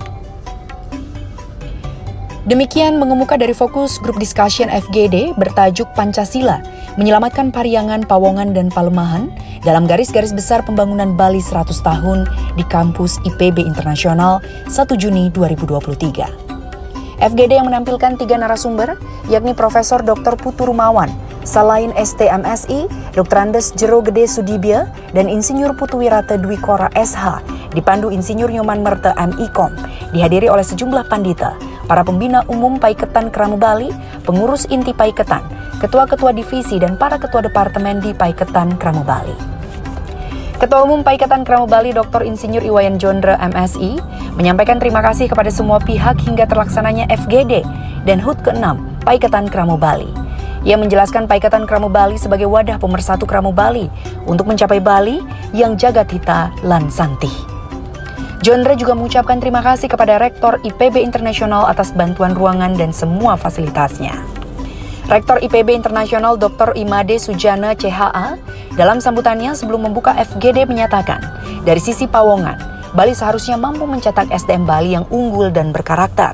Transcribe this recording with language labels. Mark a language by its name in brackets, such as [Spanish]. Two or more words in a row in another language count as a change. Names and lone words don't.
[Indonesian] Demikian mengemuka dari fokus [English] grup discussion [Indonesian] FGD bertajuk Pancasila, menyelamatkan Pariangan, Pawongan, dan Palemahan dalam garis-garis besar pembangunan Bali 100 tahun di kampus IPB Internasional 1 Juni 2023. FGD yang menampilkan 3 narasumber, yakni Profesor Dr. Putu Rumawan, Salain STMSI, Dr. Andes Jero Gede Sudibya, dan Insinyur Putu Wirata Dwi Kora SH, dipandu Insinyur Nyoman Merte MIKOM, dihadiri oleh sejumlah pandita, para pembina umum Paiketan Krama Bali, pengurus inti Paiketan, ketua-ketua divisi, dan para ketua departemen di Paiketan Krama Bali. Ketua Umum Paiketan Krama Bali Dr. Insinyur Iwayan Jondra MSI menyampaikan terima kasih kepada semua pihak hingga terlaksananya FGD dan HUT ke-6 Paiketan Krama Bali. Ia menjelaskan Paiketan Krama Bali sebagai wadah pemersatu Krama Bali untuk mencapai Bali yang [Balinese] jagatita lan santih. [Indonesian] Jondra juga mengucapkan terima kasih kepada Rektor IPB Internasional atas bantuan ruangan dan semua fasilitasnya. Rektor IPB Internasional Dr. Imade Sujana CHA dalam sambutannya sebelum membuka FGD menyatakan, dari sisi Pawongan, Bali seharusnya mampu mencetak SDM Bali yang unggul dan berkarakter.